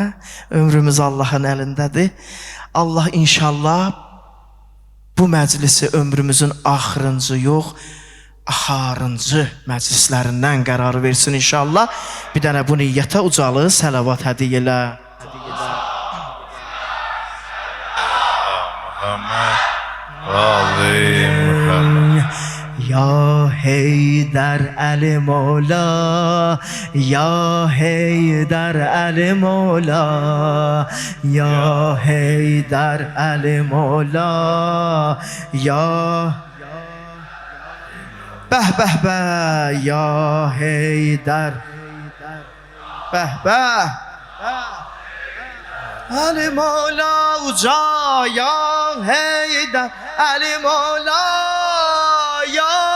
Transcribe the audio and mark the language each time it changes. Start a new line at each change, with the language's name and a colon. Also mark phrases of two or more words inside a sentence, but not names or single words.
Azerbaijani: Ömrümüz Allahın əlindədir. Allah inşallah bu məclisi ömrümüzün axırıncı yox, axarıncı məclislərindən qərar versin inşallah. Bir dənə bu niyyətə ucalı səlavat hədiyyə elə. Muhammed Ali Muhammed. Ya Heydar Ali Mola, Ya Heydar Ali Mola, Ya Heydar Ali Mola, Ya Beh beh beh, Ya Heydar Beh beh Ali Mola uca, Ya Heydar Ali Mola, Ya